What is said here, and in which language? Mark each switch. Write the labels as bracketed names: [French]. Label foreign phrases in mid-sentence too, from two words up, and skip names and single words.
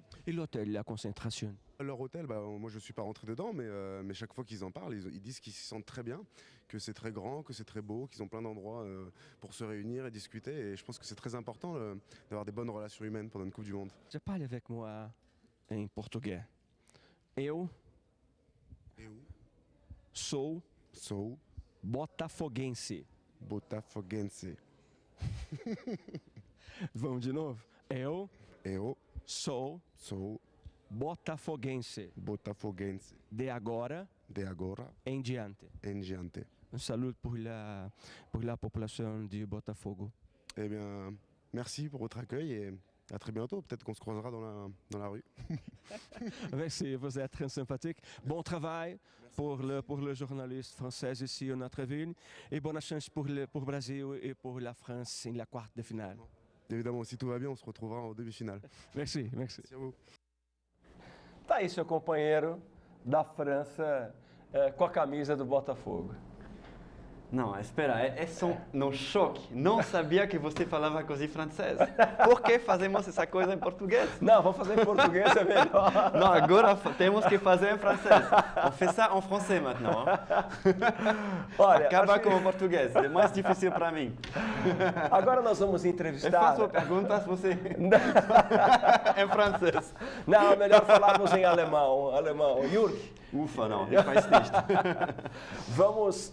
[French] Et l'hôtel, la concentration? Leur hôtel, moi je ne suis pas rentré dedans, mais chaque fois qu'ils en parlent, ils disent qu'ils s'y sentent très bien, que c'est très grand, que c'est très beau, qu'ils ont plein d'endroits pour se réunir et discuter. Et je pense que c'est très important d'avoir des bonnes relations humaines pendant une Coupe du Monde. Je parle avec moi en portugais. [Portuguese] Eu sou botafoguense. Botafoguense. Vamos de novo? Eu sou botafoguense. Botafoguense. De agora em diante. [French] Un salut pour la population de Botafogo. Eh bien, merci pour votre accueil et à très bientôt. Peut-être qu'on se croisera dans la rue. Merci, vous êtes très sympathique. Bon travail pour le journaliste français ici en notre ville et bonne chance pour le Brésil et pour la France en la quart de finale. Évidemment, si tout va bien, on se retrouvera en demi-finale. Merci. Merci à vous. [Portuguese] Tá aí seu companheiro da França com a camisa do Botafogo. Não, espera, só no choque. Não sabia que você falava coisa francês. Por que fazemos essa coisa em português? Não, vamos fazer em português, é melhor. Não, agora temos que fazer em francês. [French] On fait ça en français maintenant. [Portuguese] Olha, acaba com o português, é mais difícil para mim. Agora nós vamos entrevistar... Eu faço perguntas, você... em francês. Não, é melhor falarmos em alemão. Jürg. Ufa, não, não faz texto. Vamos...